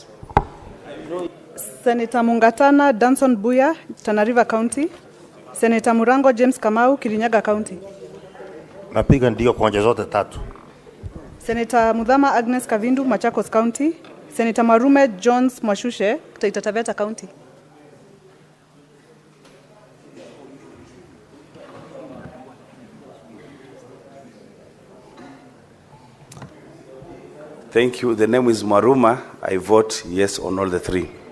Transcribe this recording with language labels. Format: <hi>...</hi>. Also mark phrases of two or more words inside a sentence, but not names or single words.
<en>Senator Mungatana Danson Buya, Tana River County. Senator Murango James Kamau, Kirinyaga County.</en> <sw>Napiga ndio kwa hoja zote 3.</sw> <en>Senator Mudhama Agnes Kavindu, Machakos County. Senator Marume Jones Mwashushe, Taita Taveta County. Thank you. The name is Maruma. I vote yes on all the 3.</en>